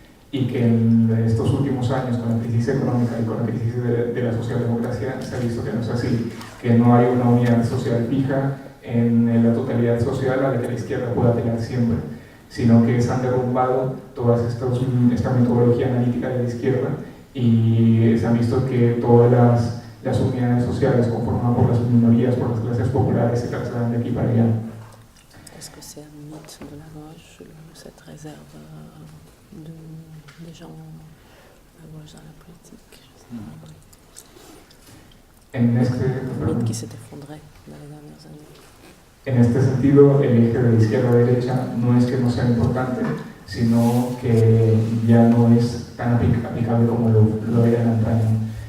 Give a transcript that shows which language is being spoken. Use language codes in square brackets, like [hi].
[es] y que en estos últimos años con la crisis económica y con la crisis de la socialdemocracia se ha visto que no es así, que no hay una unidad social fija en la totalidad social a la que la izquierda pueda tener siempre, sino que se han derrumbado toda esta metodología analítica de la izquierda y se ha visto que todas las unidades sociales conformadas por las minorías, por las clases populares, se trasladan de aquí para allá. [fr] Est-ce que c'est un mythe de la gauche, cette réserve des gens à gauche dans la politique? [es] En este, [fr] mythe qui s'est effondré dans les dernières années. [es] En este sentido, el eje de izquierda-derecha no es que no sea importante, sino que ya no es tan aplicable como lo era en antaño.